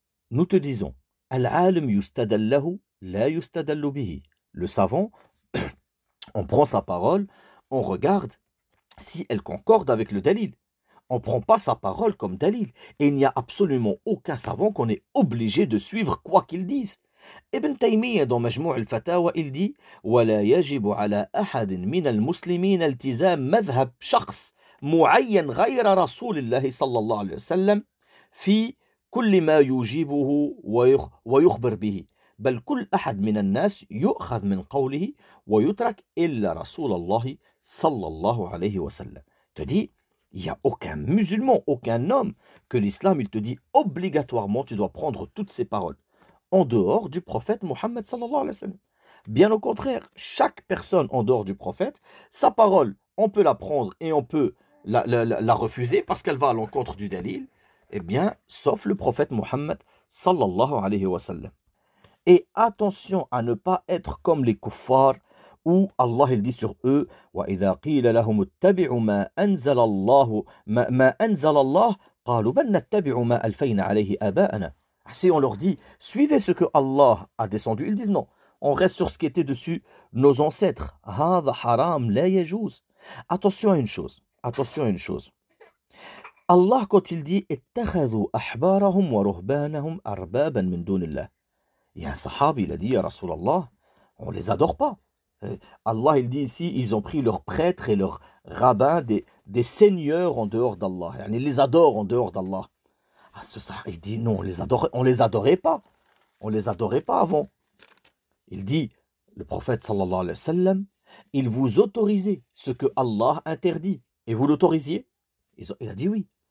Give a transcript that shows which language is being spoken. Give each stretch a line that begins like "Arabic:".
French: Nous te disons,
Arabic: Al-alim yustadallahu la yustadallu bihi.
French: Le savant, on prend sa parole, on regarde si elle concorde avec le dalil. On ne prend pas sa parole comme dalil. Et il n'y a absolument aucun savant qu'on est obligé de suivre quoi qu'il dise. Ibn Taymiyyah dans Majmou' al-Fatawa, il dit
Arabic: وَلَا يَجِبُ عَلَى أَحَدٍ مِنَ الْمُسْلِمِينَ الْتِزَامَ مَذْهَبْ شخص معين غير رسول الله صلى الله عليه وسلم في كل ما يجيبه ويخبر به بل كل أحد من الناس يؤخذ من قوله ويترك إلا رسول الله صلى الله عليه وسلم.
French: Te dit, il n'y a aucun musulman, aucun homme que l'islam il te dit obligatoirement tu dois prendre toutes ces paroles en dehors du prophète Mohammed sallallahu alayhi wa sallam. Bien au contraire, chaque personne en dehors du prophète, sa parole, on peut la prendre et on peut la refuser parce qu'elle va à l'encontre du dalil, eh bien, sauf le prophète Mohammed sallallahu alayhi wa sallam. Et attention à ne pas être comme les kuffars où Allah il dit sur eux
Arabic: وَإِذَا قِيلَ لَهُمُ اتَّبِعُوا مَا أَنزَلَ اللَّهُ مَا أَنزَلَ اللَّهُ قَالُوا بَلْ نَتَّبِعُ مَا أَلْفَيْنَا عَلَيْهِ آبَاءَنَا.
French: Si on leur dit suivez ce que Allah a descendu, ils disent non, on reste sur ce qui était dessus nos ancêtres.
Arabic: هذا حرام لا يجوز.
French: Attention à une chose, attention à une chose. Allah quand il dit
Arabic: اتخذوا أحبارهم ورهبانهم أربابا من دون الله.
French: Il y a un sahab, il a dit, ya Rasulallah, on les adore pas. Allah, il dit ici, ils ont pris leurs prêtres et leurs rabbins, des seigneurs en dehors d'Allah. Ils les adorent en dehors d'Allah. Ah, il dit, non, on les adorait pas. On les adorait pas avant. Il dit, le prophète sallallahu alayhi wa sallam, il vous autorisait ce que Allah interdit. Et vous l'autorisiez? Il a dit oui.